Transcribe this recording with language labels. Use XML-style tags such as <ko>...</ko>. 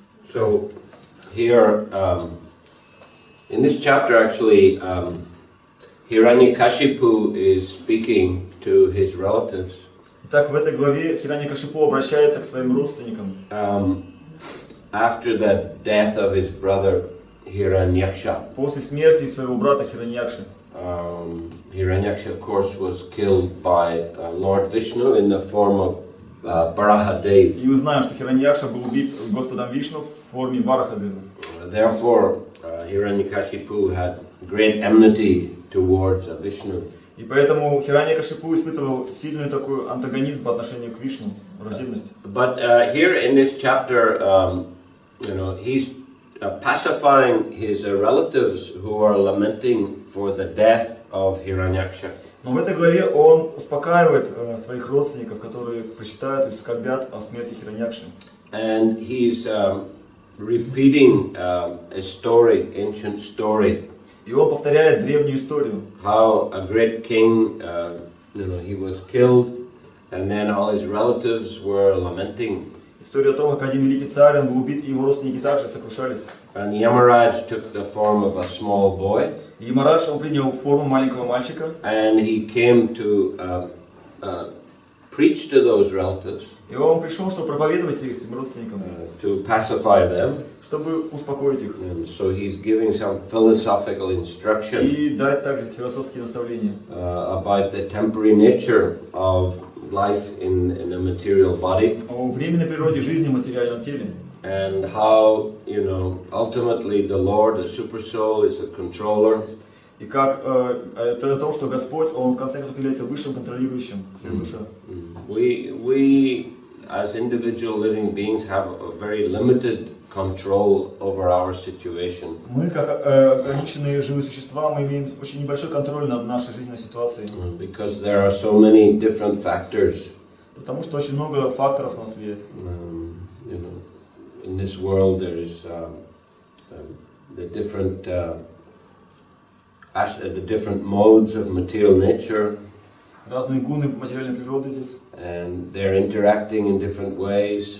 <en>So here, in this chapter actually, Hiranyakashipu is speaking to his relatives.</en> <ru>Итак, в этой главе Хираньякашипу обращается к своим родственникам.</ru> <en>After the death of his brother Hiranyaksha.</en> <ru>После смерти своего брата Хираньякши.</ru> <en>Hiranyaksha, of course, was killed by Lord Vishnu in the form of Varahadev.</en> <ru>И мы знаем, что Хираньякша был убит Господом Вишну в форме Варахадева.</ru> <en>Therefore, Hiranyakashipu had great enmity towards Vishnu.</en> <ru>И поэтому Хираньякашипу испытывал сильную такую антагонизм по отношению к Вишну, враждебность.</ru> <en>But here in this chapter, he's pacifying his relatives who are lamenting for the death of Hiranyaksha.</en> <ru>Но в этой главе он успокаивает своих родственников, которые прочитают и скорбят о смерти Хираньякши.</ru> <en>And he's repeating a story, ancient story.</en> <ru>И он повторяет древнюю историю.</ru> <en>How a great king, he was killed, and then all his relatives were lamenting.</en> <ru>История о том, как один великий царь, он был убит, и его родственники также сокрушались.</ru> <en>And Yamaraj took the form of a small boy.</en> <ru>И Ямарадж, он принял форму маленького мальчика.</ru> <en>And he came to preach to those relatives.</en> <ru>И он пришел, чтобы проповедовать этим родственникам.</ru> <en>To pacify them.</en> <ru>Чтобы успокоить их.</ru> <en>And so he's giving some philosophical instruction.</en> <ru>И дать также философские наставления.</ru> <en>About the temporary nature of life in a material body.</en> <ru>О временной природе жизни в материальном теле.</ru> <en>And how, ultimately the Lord, the super soul, is a controller.</en> <ru>И как это о том, что Господь, он в конце концов является высшим контролирующим сверхдуша.</ru> <en>We as individual living beings have a very limited control over our situation.</en> <ru>Мы, как ограниченные живые существа, мы имеем очень небольшой контроль над нашей жизненной ситуацией.</ru> <en>Because there are so many different factors.</en> <ru>Потому что очень много факторов на нас влияет.</ru> <en>You know, in this world there is the different modes of material nature.</en> <ru>Разные гуны материальной природы здесь.</ru> <en>And they're interacting in different ways.</en>